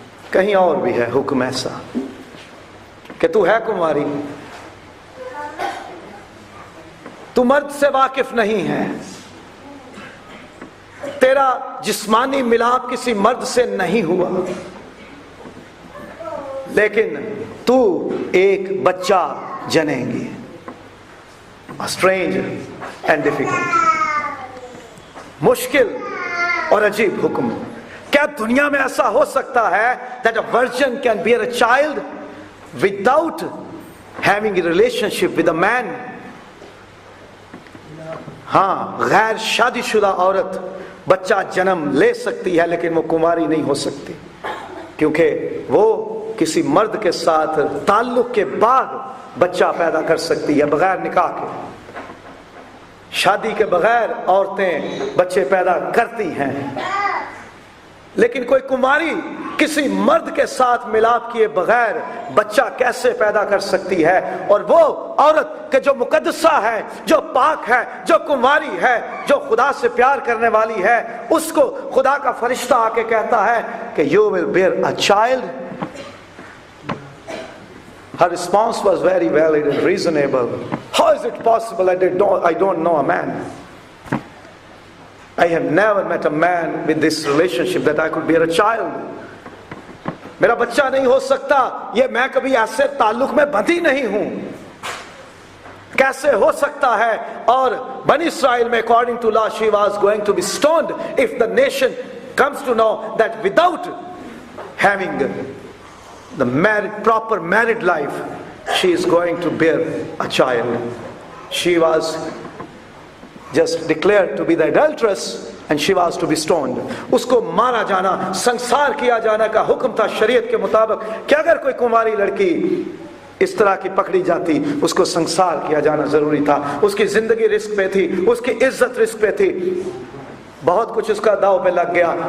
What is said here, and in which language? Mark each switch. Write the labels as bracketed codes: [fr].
[ur] کہیں اور بھی ہے حکم ایسا کہ تو ہے کنواری, تو مرد سے واقف نہیں ہے, تیرا جسمانی ملاپ کسی مرد سے نہیں ہوا, لیکن تو ایک بچہ جنیں گی. [en] strange and difficult, [ur] مشکل اور عجیب حکم. کیا دنیا میں ایسا ہو سکتا ہے [en] that a virgin can bear a child without having a relationship with a man? [ur] ہاں, غیر شادی شدہ عورت بچہ جنم لے سکتی ہے لیکن وہ کنواری نہیں ہو سکتی, کیونکہ وہ کسی مرد کے ساتھ تعلق کے بعد بچہ پیدا کر سکتی ہے بغیر نکاح کے. شادی کے بغیر عورتیں بچے پیدا کرتی ہیں, لیکن کوئی کنواری کسی مرد کے ساتھ ملاپ کیے بغیر بچہ کیسے پیدا کر سکتی ہے؟ اور وہ عورت کہ جو مقدسہ ہے, جو پاک ہے, جو کنواری ہے, جو خدا سے پیار کرنے والی ہے, اس کو خدا کا فرشتہ آ کے کہتا ہے کہ [en] you will bear a child. Her response was very valid and reasonable. How is it possible that I don't know a man? I have never met a man with this relationship that I could bear a child. [ur] میرا بچہ نہیں ہو سکتا, یہ میں کبھی ایسے تعلق میں بندھی نہیں ہوں, کیسے ہو سکتا ہے؟ اور بنی اسرائیل میں [en] according to law she was going to be stoned if the nation comes to know that without having the proper married life she is going to bear a child. She was just declared to be the adulteress and she was to be stoned. [ur] اس کو مارا جانا, سنسار کیا جانا کا حکم تھا شریعت کے مطابق کہ اگر کوئی کنواری لڑکی اس طرح کی پکڑی جاتی اس کو سنسار کیا جانا ضروری تھا. اس کی زندگی رسک پہ تھی, اس کی عزت رسک پہ تھی, بہت کچھ اس کا داؤ پہ لگ گیا.